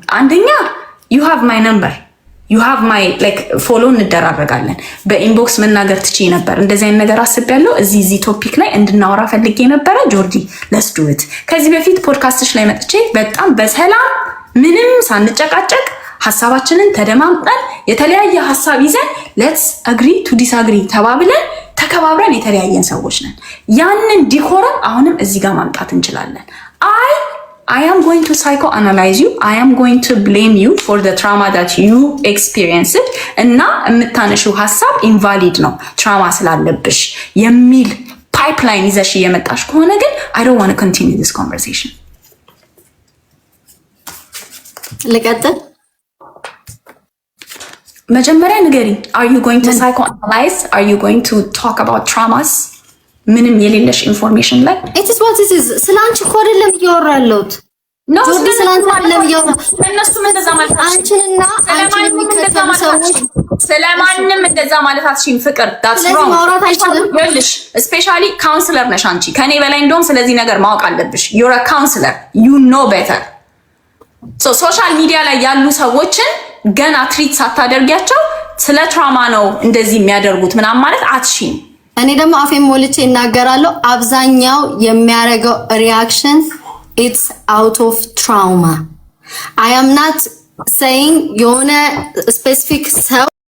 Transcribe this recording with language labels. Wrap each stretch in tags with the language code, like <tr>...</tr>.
<am>አንደኛ</am> <en>you have my number, you have my like</en> <am>ፎሎ እንደራረጋለን። በኢንቦክስ መናገር ትችይ ነበር። እንደዚህ አይነት ነገር አስቤያለሁ፣ እዚህ ቶፒክ ላይ እንድናወራ ፈልጌ ነበረ። ጆርዲ</am> <en>let's do it።</en> <am>ከዚህ በፊት ፖድካስትሽ ላይ መጥቼ በጣም በሰላም ምንም ሳንጨቃጨቅ ሐሳባችንን ተደማምጠን የተለያየ ሐሳብ ይዘን</am> <en>let's agree to disagree</en> <am>ተባብለን ተከባብረን የተለያየን ሰዎች ነን። ያንን ዲኮረም አሁንም እዚህ ጋር ማምጣት እንችላለን።</am> <en>I am going to psychoanalyze you. I am going to blame you for the trauma that you experienced.</en> <am>እና የምታነሺው ሐሳብ invalid ነው ትራማ ስላለብሽ የሚል ፓይፕላይን ይዘሽ እየመጣሽ ከሆነ ግን</am> <en>I don't want to continue this conversation.</en> <am>ልቀጥል? መጀመሪያ ንገሪኝ።</am> <en>Are you going to psychoanalyze? Are you going to talk about traumas?</en> <am>ምንም የሌለሽ ኢንፎርሜሽን ላይ</am> <en>it is what it is።</en> <am>ስላንቺ እኮ አይደለም እያወራለሁት። ጆርዲ ስላንቺ አይደለም እያወራ እነሱም እንደዛ ማለት አንቺንና አንቺን የሚከተሉ ሰዎች ስለማንም እንደዛ ማለት አትሽም። ፍቅር</am> <en>that's wrong።</en> <am>ማውራት አይችልም። ይኸውልሽ ስፔሻሊ ካውንስለር ነሽ አንቺ ከኔ በላይ እንደውም ስለዚህ ነገር ማወቅ አለብሽ።</am> <en>you're a counselor, you know better.</en> <am>so ሶሻል ሚዲያ ላይ ያሉ ሰዎችን ገና ትሪት ሳታደርጊያቸው ስለ ትራማ ነው እንደዚህ የሚያደርጉት ምናምን ማለት አትሽም። እኔ ደግሞ አፌን ሞልቼ እናገራለሁ። አብዛኛው የሚያደርገው ሪአክሽን</am> <en>it's out of trauma. I am not saying</en> <am>የሆነ ስፔሲፊክ ሰው</am>